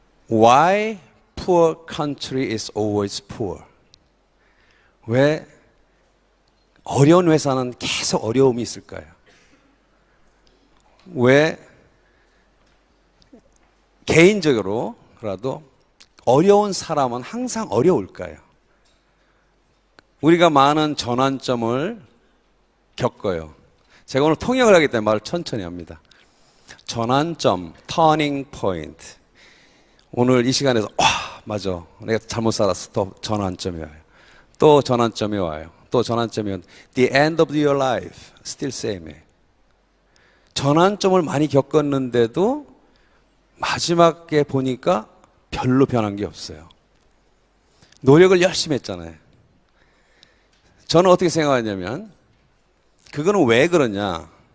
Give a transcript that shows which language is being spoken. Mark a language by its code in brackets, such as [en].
[en] Why poor country is always poor? [ko] 왜 어려운 회사는 계속 어려움이 있을까요? 왜 개인적으로라도 어려운 사람은 항상 어려울까요? 우리가 많은 전환점을 겪어요. 제가 오늘 통역을 하기 때문에 말을 천천히 합니다. 전환점, turning point. 오늘 이 시간에서 맞아. 내가 잘못 살았어. 또 전환점이 와요. 또 전환점이 와요. 또 전환점이 와요. [en] The end of your life, still same. [ko] 전환점을 많이 겪었는데도 마지막에 보니까 별로 변한 게 없어요. 노력을 열심히 했잖아요. 저는 어떻게 생각하냐면 그거는 왜 그러냐?